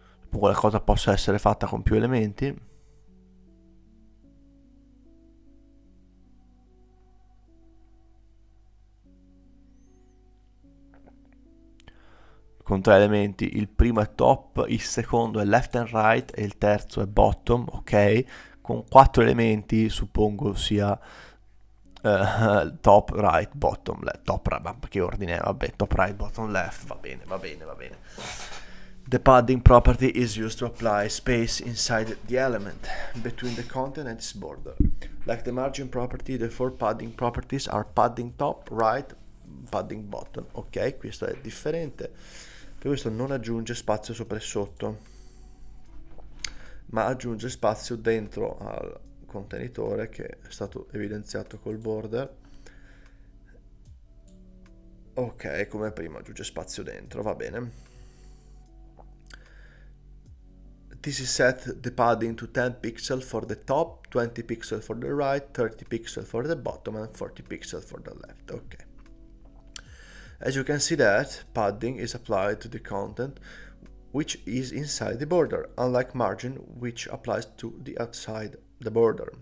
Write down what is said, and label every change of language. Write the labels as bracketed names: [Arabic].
[Italian] Poi la cosa possa essere fatta con più elementi, con tre elementi, il primo è top, il secondo è [English] left and right [Italian] e il terzo è bottom, ok? Con quattro elementi suppongo sia top, right, bottom, left, top, right, che ordine è? Vabbè, top, right, bottom, left, va bene, va bene, va bene. [English] The padding property is used to apply space inside the element between the content and its border. Like the margin property, the four padding properties are padding top, right, padding bottom. [Italian] Ok, questo è differente. Questo non aggiunge spazio sopra e sotto, ma aggiunge spazio dentro al contenitore che è stato evidenziato col border. Ok, come prima aggiunge spazio dentro, va bene. [English] This is set the padding to 10 pixels for the top, 20 pixels for the right, 30 pixels for the bottom, and 40 pixels for the left. Okay. As you can see that padding is applied to the content which is inside the border, unlike margin which applies to the outside the border.